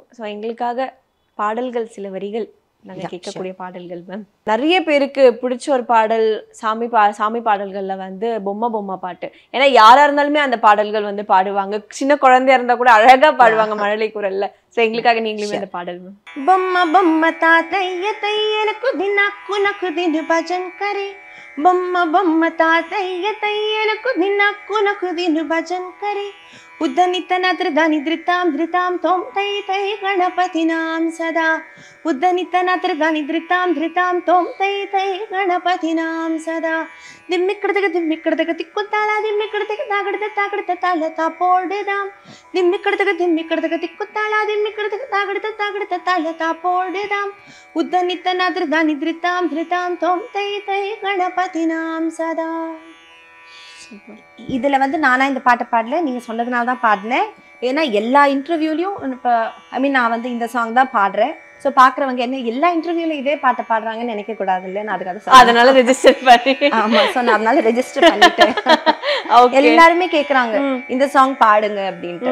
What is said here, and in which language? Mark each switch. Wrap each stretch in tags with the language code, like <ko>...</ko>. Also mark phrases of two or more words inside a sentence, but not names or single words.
<ta>ஸோ எங்களுக்காக பாடல்கள், சில வரிகள் நாங்கள் கேட்கக்கூடிய பாடல்கள் மேம். நிறைய பேருக்கு பிடிச்ச ஒரு பாடல் சாமி பாடல்கள்ல வந்து பொம்மை பாட்டு. ஏன்னா யாரா இருந்தாலுமே அந்த பாடல்கள் வந்து பாடுவாங்க. சின்ன குழந்தையா இருந்தா கூட அழகா பாடுவாங்க மழலை குரல்ல. சோ எங்களுக்காக நீங்களும் இந்த பாடல் மேம். बम्मा बम्मा तातैया तैयल कुदिनाकु दिन भजन करे बम्मा बम्मा तातैया तैयल कुदिनाकु दिन भजन करे उद्धनितनद्रदानि धृतां धृतां तों तै तै गणपतिनां सदा उद्धनितनद्रदानि धृतां धृतां तों तै तै गणपतिनां सदा दिम्मिकडदग तिक्कुताला दिम्मिकडदग तागडद ताला तापोडदां दिम्मिकडदग तिक्कुताला दिम्मिकडदग तागडद ताला तापोडदां उद्धनितनद्रदानि धृतां धृतां तों तै तै गणपतिनां सदा. இதுல வந்து நானா இந்த பாட்டை பாடல, நீங்க சொன்னதுனால தான் பாடினேன். ஏன்னா எல்லா இன்டர்வியூலையும் இப்போ நான் வந்து இந்த சாங் தான் பாடுறேன். ஸோ பாக்குறவங்க என்ன எல்லா இன்டர்வியூல இதே பாட்டை பாடுறாங்கன்னு நினைக்க கூடாது இல்ல, நான் அதுக்காக அதனால ரெஜிஸ்டர் பண்ணி ஆமா ஸோ நான் அதனால ரெஜிஸ்டர் பண்ணிட்டேன். எல்லாருமே கேக்குறாங்க இந்த சாங் பாடுங்க அப்படின்ட்டு.</ta>